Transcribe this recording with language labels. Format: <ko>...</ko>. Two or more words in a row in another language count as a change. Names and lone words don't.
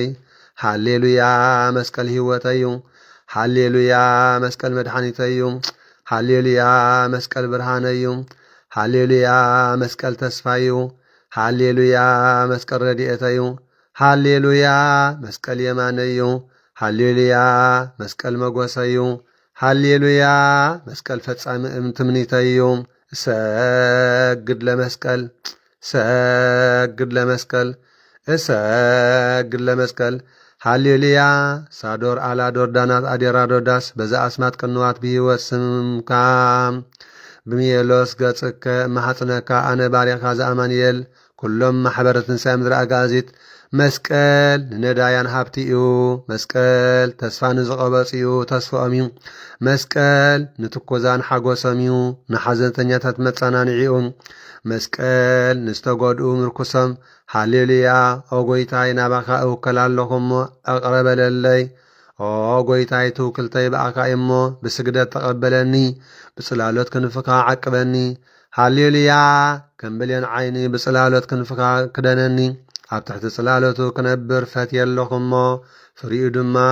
<ti>ሃሌሉያ መስቀል ህይወተይ እዩ ሃሌሉያ መስቀል መድኃኒተይ እዩ ሃሌሉያ መስቀል ብርሃነይ እዩ ሃሌሉያ መስቀል ተስፋይ እዩ ሃሌሉያ መስቀል ረድኤተይ እዩ ሃሌሉያ መስቀል የማነይ እዩ ሃሌሉያ መስቀል መጎሰይ እዩ ሃሌሉያ መስቀል ፈጻሚ እምትምኒተይ እዩ</ti> <gez>እሰግድ ለመስቀል ሰግድ ለመስቀል እሰግድ ለመስቀል ሃሌሉያ ሳዶር አላዶር ዳናት አዴራ ዶዳስ በዛ አስማት ቅንዋት ብህይወት ስምካ ብሚየሎስ ገጽከ ማሐጽነካ</gez> <ti>ኣነ ባርያኻ ዘኣማንኤል ኩሎም ማሕበረ ትንሣኤ ምድሪ ኣጋዚት መስቀል ንነዳያን ሃብቲ እዩ መስቀል ተስፋ ንዝቐበጽ እዩ ተስፍኦም እዩ መስቀል ንትኮዛን ሓጎሶም እዩ ንሓዘንተኛታት መጸናንዒኡ መስቀል ንዝተጐድኡ ምርኩሶም ሃሌሉያ ኦ ጐይታይ ናባኻ እውከል ኣለኹ እሞ ኣቕረበለለይ ኦ ጐይታይ ትውክልተይ በኣኻ እሞ ብስግደት ተቐበለኒ ብጽላሎት ክንፍኻ ዓቅበኒ ሃሌሉያ ከምብልየን ዓይኒ ብጽላሎት ክንፍኻ ክደነኒ ኣብ ትሕቲ ጽላሎቱ ክነብር ፈትየ ኣለኹ እሞ ፍሪኡ ድማ</ti>